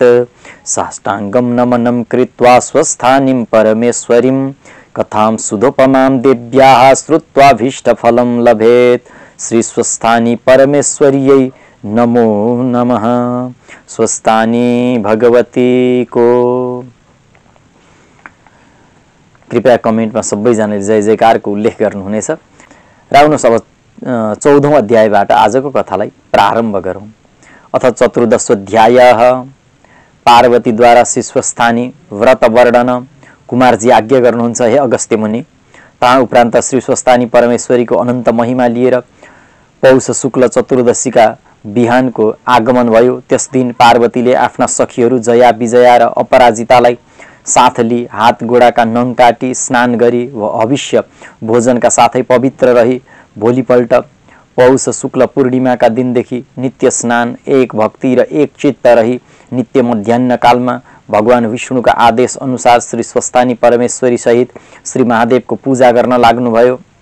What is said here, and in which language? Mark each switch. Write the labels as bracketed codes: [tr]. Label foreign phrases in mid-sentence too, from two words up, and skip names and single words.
[sa] साष्टाङ्गं नमनं कृत्वा स्वस्थानीं परमेश्वरीं कथां सुधोपमां देव्याः श्रुत्वाभीष्टफलं लभेत्। श्री स्वस्थानी परमेश्वर्यै नमो नमः। [ne] स्वस्थानी भगवती को कृपया कमेन्टमा सबैजनाले जय जयकारको उल्लेख गर्नुहुनेछ। र आउनुहोस् अब 14औं अध्यायबाट आजको कथालाई प्रारम्भ गरौँ। [sa] अथ चतुर्दशोऽध्यायः। पार्वतीद्वारा श्री स्वस्थानी व्रत वर्णन। [ne] कुमारजी आज्ञा गर्नुहुन्छ, हे अगस्त्य मुनि, ता उपरान्त श्री स्वस्थानी परमेश्वरीको अनन्त महिमा लिएर पौष शुक्ल चतुर्दशीका बिहानको आगमन भयो। त्यस दिन पार्वतीले आफ्ना सखीहरू जया, विजया र अपराजितालाई साथ लिई हात गोडाका नङ काटी स्नान गरी व हविष्य भोजनका साथै पवित्र रही भोलिपल्ट पौष शुक्ल पूर्णिमाका दिनदेखि नित्य स्नान, एक भक्ति र एक चित्त रही नित्य मध्याह्न कालमा भगवान विष्णुका आदेश अनुसार श्री स्वस्थानी परमेश्वरी सहित श्री महादेवको पूजा गर्न लाग्नुभयो।